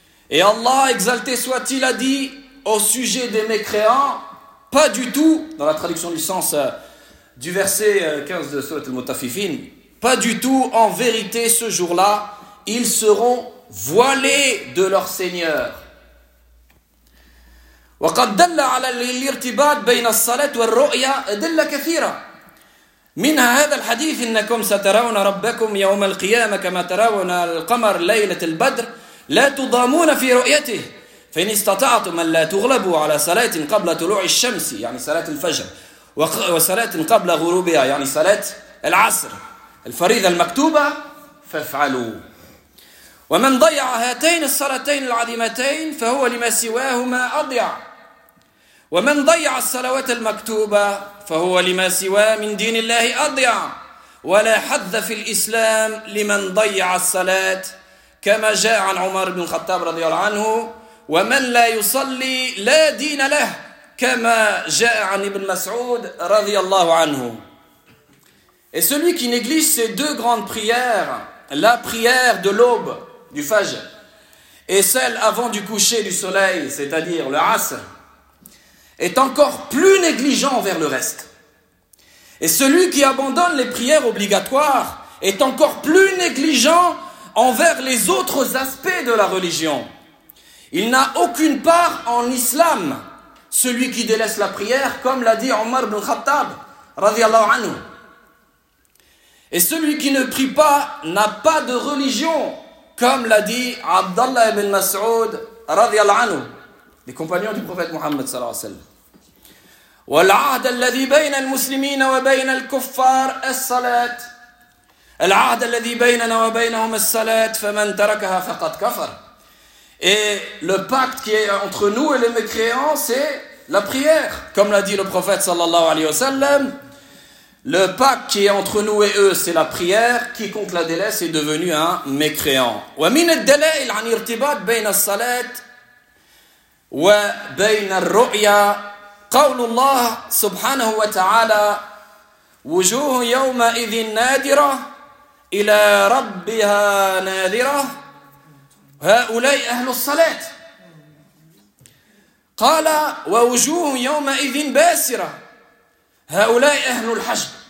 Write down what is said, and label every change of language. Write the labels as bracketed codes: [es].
[fr] Et Allah, exalté soit-il, a dit au sujet des mécréants, pas du tout, dans la traduction du sens du verset 15 de Sourate Al-Mutaffifin, pas du tout, en vérité, ce jour-là, ils seront voilés de leur Seigneur. [ar] وَقَدْ دَلَّ عَلَى الْإِرْتِبَاطِ بَيْنَ الصَّلَاةِ وَالرُّؤْيَةِ دَلَّ كَثِيرًا منها هذا الحديث إنكم سترون ربكم يوم القيامة كما ترون القمر ليلة البدر لا تضامون في رؤيته فإن استطعتم أن لا تغلبوا على صلاة قبل طلوع الشمس يعني صلاة الفجر وصلاة قبل غروبها يعني صلاة العصر الفريضة المكتوبة فافعلوا ومن ضيع هاتين الصلاتين العظيمتين فهو لما سواهما أضيع ومن ضيع الصلوات المكتوبة فهو لما سوى من دين الله أضيع ولا حظ في الإسلام لمن ضيع الصلاة كما جاء عن عمر بن الخطاب رضي الله عنه ومن لا يصلي لا دين له كما جاء عن ابن مسعود رضي الله عنه. [fr] Et celui qui néglige ces deux grandes prières, la prière de l'aube du Fajr et celle avant du coucher du soleil, c'est-à-dire le Asr, est encore plus négligent envers le reste. Et celui qui abandonne les prières obligatoires est encore plus négligent envers les autres aspects de la religion. Il n'a aucune part en l'islam, celui qui délaisse la prière, comme l'a dit Omar ibn Khattab, radiallahu anhu. Et celui qui ne prie pas n'a pas de religion, comme l'a dit Abdallah ibn Mas'ud, radiallahu anhu, les compagnons du prophète Muhammad sallallahu alayhi wa sallam. [ar] والعهد الذي بين المسلمين وبين الكفار الصلاة العهد الذي بيننا وبينهم الصلاة فمن تركها فقد كفر. [fr] Et le pacte qui est entre nous et les mécréants, c'est la prière. Comme l'a dit le prophète sallallahu alayhi wa sallam, le pacte qui est entre nous et eux, c'est la prière. Quiconque la délaisse est devenu un mécréant. [ar] ومن الدلائل عن ارتباط بين الصلاة وبين الرؤيا قول الله سبحانه وتعالى وجوه يومئذ نادرة إلى ربها نادرة هؤلاء أهل الصلاة قال ووجوه يومئذ باسرة هؤلاء أهل الحشر